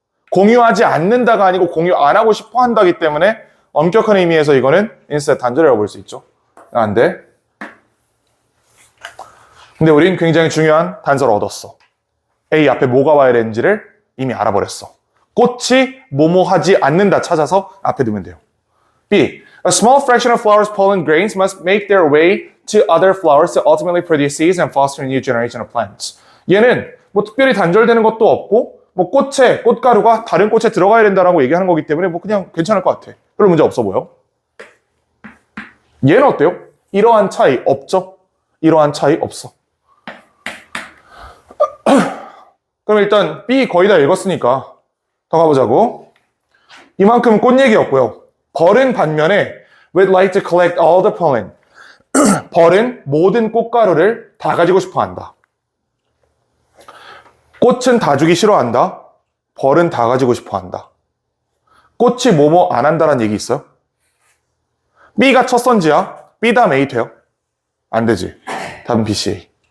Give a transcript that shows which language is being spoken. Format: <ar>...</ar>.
<ko>공유하지 않는다가 아니고 공유 안 하고 싶어 한다기 때문에 엄격한 의미에서 이거는 인스타 단절이라고 볼 수 있죠. 안 돼. 근데 우린 굉장히 중요한 단서를 얻었어. A 앞에 뭐가 와야 되는지를 이미 알아버렸어. 꽃이 뭐뭐 하지 않는다 찾아서 앞에 두면 돼요. B.</ko> <en>A small fraction of flowers' pollen grains must make their way to other flowers to ultimately produce seeds and foster a new generation of plants.</en> <ko>얘는 뭐 특별히 단절되는 것도 없고 뭐 꽃가루가 다른 꽃에 들어가야 된다라고 얘기하는 거기 때문에 뭐 그냥 괜찮을 것 같아. 별 문제 없어 보여. 얘는 어때요? 이러한 차이 없죠? 이러한 차이 없어. 그럼 일단 B 거의 다 읽었으니까 더 가보자고. 이만큼은 꽃 얘기였고요. 벌은 반면에</ko> <en>would like to collect all the pollen.</en> <ko>벌은 모든 꽃가루를 다 가지고 싶어 한다. 꽃은 다 주기 싫어한다. 벌은 다 가지고 싶어 한다. 꽃이 뭐뭐 안 한다라는 얘기 있어요? B가 첫 선지야. B 다음 A 돼요? 안 되지. 답은 BCA.</ko>